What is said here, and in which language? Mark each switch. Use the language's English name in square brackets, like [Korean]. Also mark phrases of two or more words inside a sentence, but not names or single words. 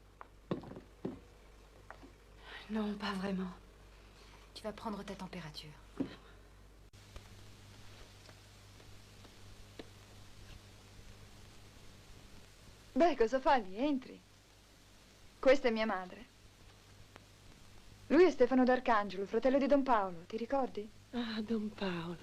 [French] Non, pas vraiment. Tu vas prendre ta température. [Italian] Beh, cosa fa lì? Entri. Questa è mia madre. Lui è Stefano d'Arcangelo, fratello di Don Paolo, ti ricordi? Ah, Don Paolo.